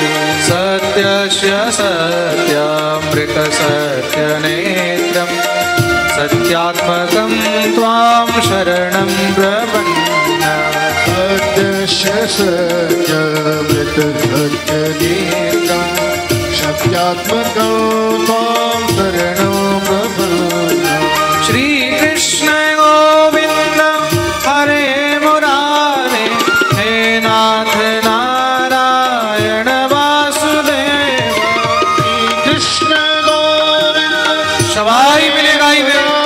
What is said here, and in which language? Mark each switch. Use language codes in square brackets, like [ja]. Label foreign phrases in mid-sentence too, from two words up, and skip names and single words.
[sa] সত্যস্য সত্যামৃত সত্যনেত্রম সত্যাত্মকম ত্বাম শরণং প্রপন্না। সত্যস্য সত্যমৃত সত্যনেত্রম সত্যাত্মকম ত্বাম শরণং প্রপন্না। শ্রীকৃষ্ণ গোবিন্দ হরে মুরারে, হে নাথ নারায়ণ বাসুদেব। কৃষ্ণ গোবিন্দ [bn] সবাই মিলে গাইবে।